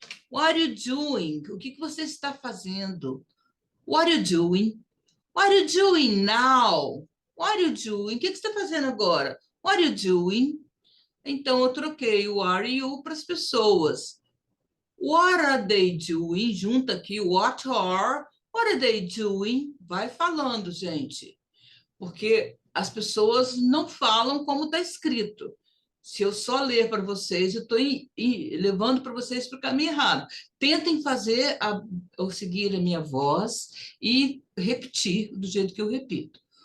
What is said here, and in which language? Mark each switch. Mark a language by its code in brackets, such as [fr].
[en] What are you doing? [pt] O que você está fazendo? [en] What are you doing? What are you doing now? What are you doing? [pt] O que você está fazendo agora? [en] What are you doing? [pt] Então, eu troquei o are you para as pessoas. [en] What are they doing? [pt] Junta aqui, [en] what are they doing? [pt] Vai falando, gente. Porque as pessoas não falam como está escrito. Se eu só ler para vocês, eu estou levando para vocês para o caminho errado. Tentem fazer, ou seguir a minha voz e repetir do jeito que eu repito.